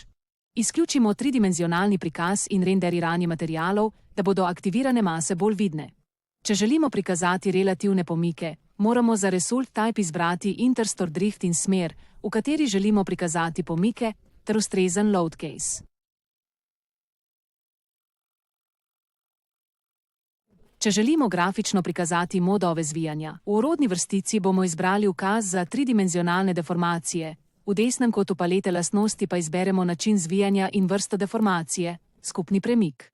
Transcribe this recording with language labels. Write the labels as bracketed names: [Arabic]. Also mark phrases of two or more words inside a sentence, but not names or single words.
[Slovenian] Izključimo tridimenzionalni prikaz in renderiranje materialov, da bodo aktivirane mase bolj vidne. Če želimo prikazati relativne pomike, moramo za [English] Result Type [Slovenian] izbrati [English] Interstor Drift [Slovenian] in smer, v kateri želimo prikazati pomike, ter ustrezen [English] load case. [Slovenian] Če želimo grafično prikazati modove zvijanja, v orodni vrstici bomo izbrali ukaz za tridimenzionalne deformacije, v desnem kotu palete lastnosti pa izberemo način zvijanja in vrsto deformacije, skupni premik.